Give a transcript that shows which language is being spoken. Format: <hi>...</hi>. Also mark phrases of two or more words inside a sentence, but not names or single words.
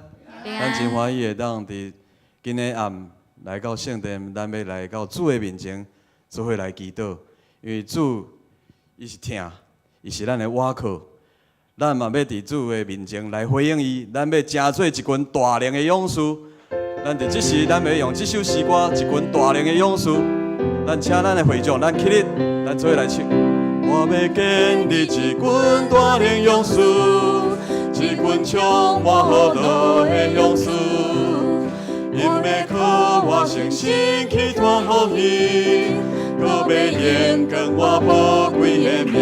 <nan>咱真欢喜会当伫今日暗来到圣殿，咱要来到主的面前，做伙来祈祷。因为主伊是听，伊是咱的倚靠。咱嘛要伫主的面前来回应伊，咱要成做一群大能的勇士。咱伫即时，咱要用即首诗歌，一群大能的勇士。咱请咱的会众，咱起立，咱做伙来唱。我要建立一群大能勇士，一群充满福乐的勇士。因要靠我诚心去传福音，搁要延续我宝贵的命。</nan>